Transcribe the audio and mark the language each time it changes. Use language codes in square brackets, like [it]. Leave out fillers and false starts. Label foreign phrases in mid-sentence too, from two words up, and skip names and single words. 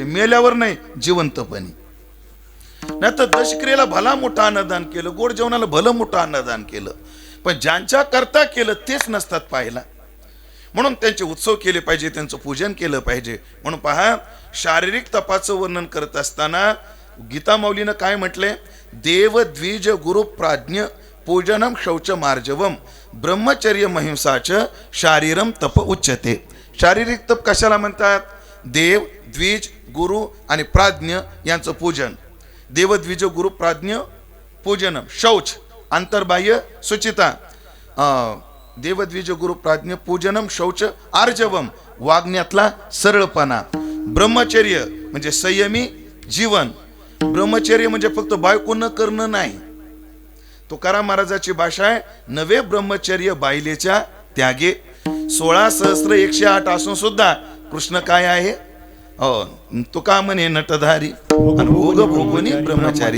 [mr] मेल्यावर नाही, जिवंतपणी. नाही तर दशक्रियेला भला मोठं अन्नदान केलं, गोड जेवणाला भलं मोठं अन्नदान केलं, पण ज्यांच्या करता केलं तेच नसतात पाहिला. म्हणून त्यांचे उत्सव केले पाहिजे, त्यांचं पूजन केलं पाहिजे. म्हणून पहा, शारीरिक तपाचं वर्णन करत असताना गीता माऊलीनं काय म्हटलंय? [sa] देव द्विज गुरु प्राज्ञ पूजनम शौच मार्जवम ब्रह्मचर्य महिंसाच शारीरम तप उच्यते. [mr] शारीरिक तप कशाला म्हणतात? देव द्विज गुरु आणि प्राज्ञ यांचं पूजन. [sa] देव द्विज गुरु प्राज्ञ पूजनम, शौच [mr] अंतर्बाह्य शुचिता, [sa] देव द्विज गुरु प्राज्ञ पूजनम शौच आर्जवम [mr] वागण्यातला सरळपणा, ब्रह्मचर्य म्हणजे संयमी जीवन. ब्रह्मचर्य म्हणजे फक्त बायको न करणं नाही. तुकाराम महाराजाची भाषा आहे, नवे ब्रह्मचर्य बायलेच्या त्यागे. 16,108 असून सुद्धा कृष्ण काय आहे? तुका म्हणे नटधारी भोग भोगुनी ब्रह्मचारी.